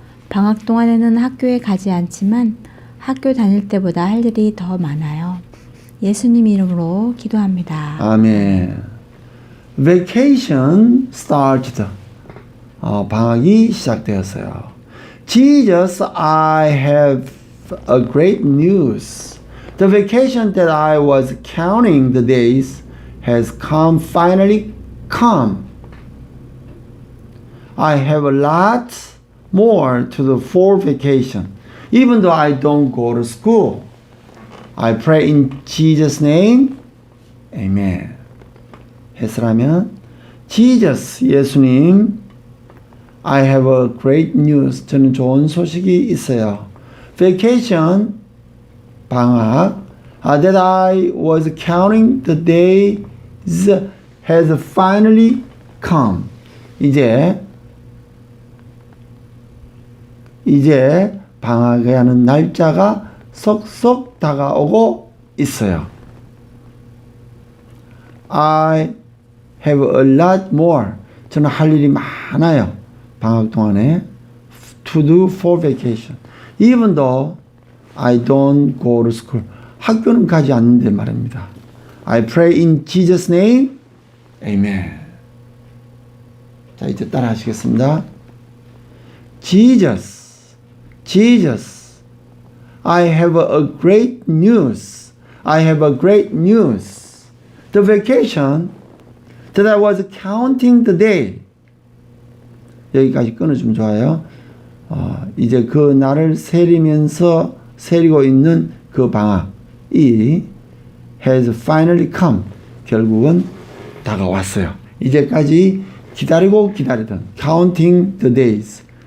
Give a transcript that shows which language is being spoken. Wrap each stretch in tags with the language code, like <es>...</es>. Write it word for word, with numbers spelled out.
<ko>방학 동안에는 학교에 가지 않지만 학교 다닐 때보다 할 일이 더 많아요. 예수님 이름으로 기도합니다.</ko> <en>아멘. Vacation started.</en> <ko>어, 방학이 시작되었어요.</ko> <en>Jesus, I have a great news. The vacation that I was counting the days has come, finally come. I have a lot more to the fall vacation. Even though I don't go to school, I pray in Jesus' name. Amen. 했으라면 Jesus,</en> <ko>예수님,</ko> <en>I have a great news.</en> <ko>저는 좋은 소식이 있어요.</ko> <en>Vacation,</en> <ko>방학,</ko> <en>that I was counting the days has finally come.</en> <ko>이제 이제 방학하는 날짜가 쏙쏙 다가오고 있어요.</ko> <en>I have a lot more.</en> <ko>저는 할 일이 많아요. 방학 동안에.</ko> <en>To do for vacation. Even though I don't go to school.</en> <ko>학교는 가지 않는데 말입니다.</ko> <en>I pray in Jesus' name. Amen.</en> <ko>자, 이제 따라 하시겠습니다.</ko> <en>Jesus. Jesus, I have a great news. I have a great news. The vacation that I was counting the day.</en> <ko>여기까지 끊어주면 좋아요. 어, 이제 그 날을 세리면서 세리고 있는 그 방학이</ko> <en>has finally come.</en> <ko>결국은 다가왔어요. 이제까지 기다리고 기다리던</ko> <en>counting the days.</en>